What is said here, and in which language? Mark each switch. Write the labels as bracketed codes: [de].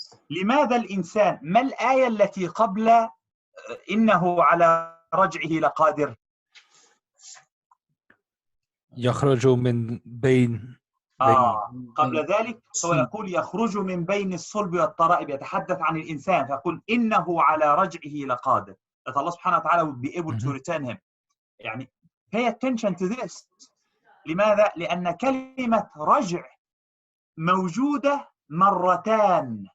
[ar] لماذا الإنسان؟ ما الآية التي قبل إنه على رجعه لقادر؟ يخرج من بين قبل ذلك هو يقول يخرج من بين الصلب والترائب، يتحدث عن الإنسان، فيقول إنه على رجعه لقادر. [en] that Allah سبحانه وتعالى will be able to return him. يعني pay attention to this. [ar] لماذا؟ لأن كلمة رجع موجودة مرتان.